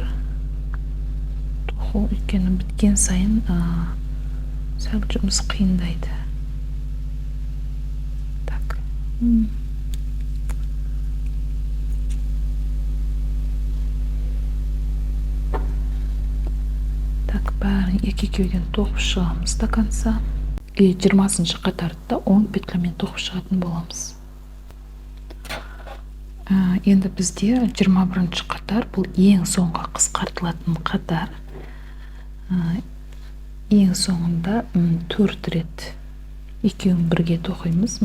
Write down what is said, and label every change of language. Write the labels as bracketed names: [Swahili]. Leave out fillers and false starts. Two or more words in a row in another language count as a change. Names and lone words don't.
[Kazakh] Тоқу өйткені біткен сайын сәл жұмыс қиындайды. Так. Так, бәрін екі-екеуден тоқып шығамыз [Russian] до конца. [Kazakh] И 20-ші қатарды 10 петлямен тоқып шығатын боламыз. Енді бізде 21-ші қатар, бұл ең соңғы қысқартылатын қатар. Ең соңында 4 рет екеуін бірге тоқимыз.